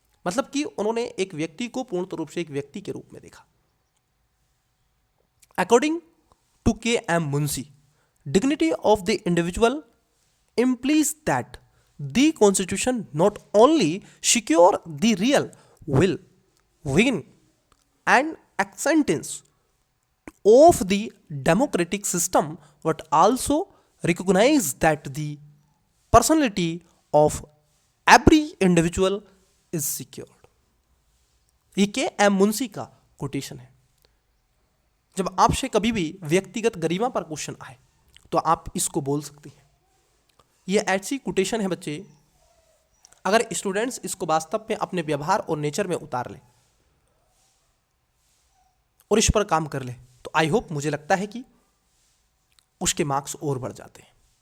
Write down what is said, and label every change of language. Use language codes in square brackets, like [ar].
[hi] मतलब कि उन्होंने एक व्यक्ति को पूर्ण रूप से एक व्यक्ति के रूप में देखा। [en] According to K M. Munshi, dignity of the individual implies that the constitution not only secure the real will, win and acceptance of the democratic system, but also recognize that the personality of every individual is secured। [hi] ये KM. Munshi का quotation है। जब आपसे कभी भी व्यक्तिगत गरिमा पर question आए तो आप इसको बोल सकते हैं। ये ऐसी कोटेशन है बच्चे, अगर स्टूडेंट्स इसको वास्तव में अपने व्यवहार और नेचर में उतार ले और इस पर काम कर ले तो आई होप, मुझे लगता है कि उसके मार्क्स और बढ़ जाते हैं।